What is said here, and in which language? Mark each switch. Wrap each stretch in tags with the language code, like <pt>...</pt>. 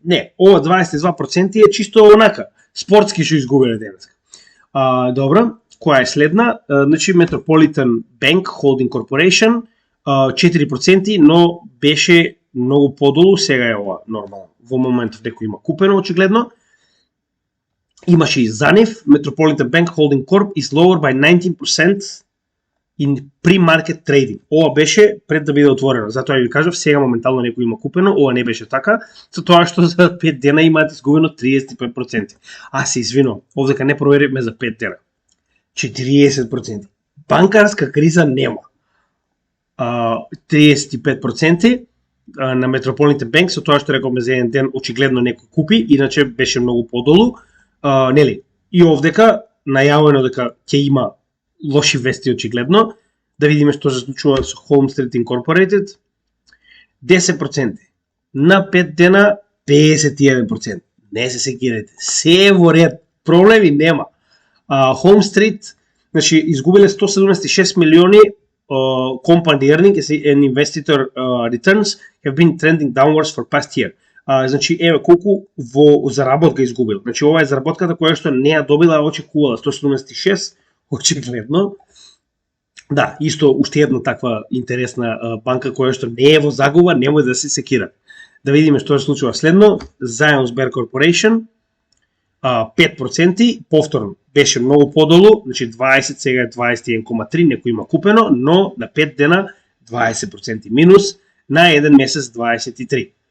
<mk>Не, ова 22% е чисто онака, спортски што изгубиле денеска. Добро, која е следна? Значи Metropolitan Bank Holding Corporation 4%, но беше многу подолу, сега е ова нормално. Во моментов некој има купено очигледно. Имаше и за нив,</mk> <en>Metropolitan Bank Holding Corp is lower by 19% in pre-market trading.</en> <mk>Ова беше пред да биде отворено. Затоа ви кажав, сега моментално некој има купено, ова не беше така, со тоа што за 5 дена имаат изгубено 35%. Се извинувам, овдека не проверивме за 5 дена. 40%. Банкарска криза нема. 35% на Metropolitan Bank, со тоа што рековме за еден ден, очигледно некој купи, иначе беше многу подолу. Нели, и овдека најавено дека ќе има лоши вести очигледно. Да видиме што се случува со Home Street Incorporated. 10%. На 5 дена 51%. Не се секирате. Се во ред. Проблеми нема.</mk> <en>Home Street,</en> <mk>значи, изгубиле 176 милиони</mk> <en>company earning and investor returns have been trending downwards for past year.</en> <mk>Значи, еве колку во заработка изгубил. Значи, ова е заработката која што не ја добила, очекувала 176, очигледно. Да, исто уште една таква интересна банка која што не е во загуба, немој да се секира. Да видиме што се случува следно. Zions Bank Corporation 5%, повторно беше многу подолу, значи 20, сега е 21,3, некој има купено, но на 5 дена 20% минус, на еден месец 23.</mk>